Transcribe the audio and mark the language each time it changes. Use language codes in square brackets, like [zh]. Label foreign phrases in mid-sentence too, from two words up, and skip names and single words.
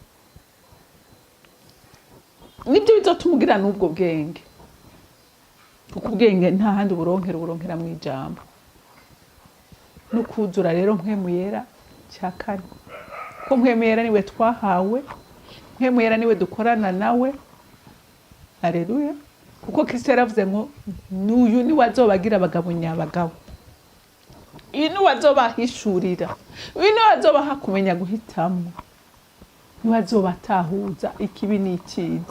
[rn] Nibyo bizotuma ugira n'ubwo bwenge. Kuko ubwenge nta handi uburonkera mu ijambo. No kuzura rero mpwemu yera cyakane. Ko mpwemu yera niwe twahawe, mpwemu yera niwe dukorana nawe. Haleluya. Kuko Kristo yaravuze ngo n'uyu ni wazobagira abagabo nyabagabo. Uyu ni wazobahishurira. Uyu ni wazobaha kumenya guhitamo. Ni wazobatahuza ikibi n'icyiza.